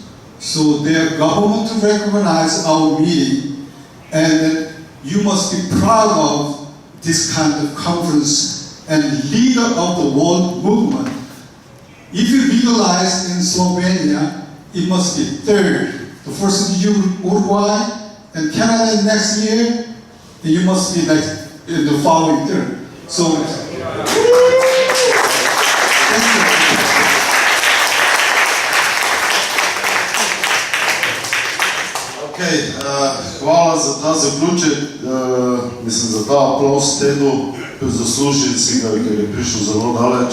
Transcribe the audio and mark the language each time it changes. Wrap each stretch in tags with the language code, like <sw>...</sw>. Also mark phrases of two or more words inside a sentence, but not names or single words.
<en>So their government to recognize our meeting, and you must be proud of this kind of conference and leader of the world movement. If you legalize in Slovenia, it must be third. The first is Uruguay and Canada next year, and you must be like in the following third. So,</en> <sl>Okay, hvala za ta zaključek, mislim za ta aplauz Tedu, zaslužil si ga, ker je prišel zelo daleč.</sl>